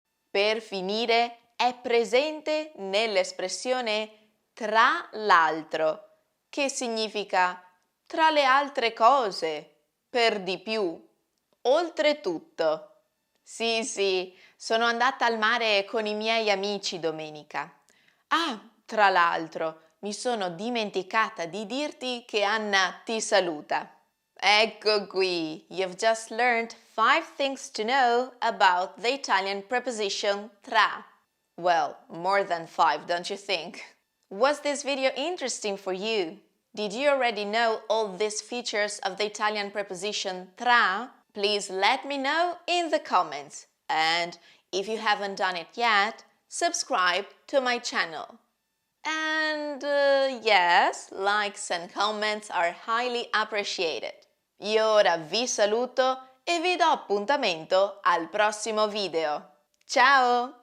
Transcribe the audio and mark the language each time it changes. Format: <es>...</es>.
<it>Per finire, è presente nell'espressione tra l'altro, che significa tra le altre cose, per di più, oltretutto. Sì, sono andata al mare con i miei amici domenica. Ah, tra l'altro, mi sono dimenticata di dirti che Anna ti saluta. Ecco qui,</it> <en>you've just learned 5 things to know about the Italian preposition tra. Well, more than 5, don't you think? Was this video interesting for you? Did you already know all these features of the Italian preposition tra? Please let me know in the comments. And if you haven't done it yet, subscribe to my channel. And yes, likes and comments are highly appreciated.</en> <it>Io ora vi saluto e vi do appuntamento al prossimo video. Ciao!</it>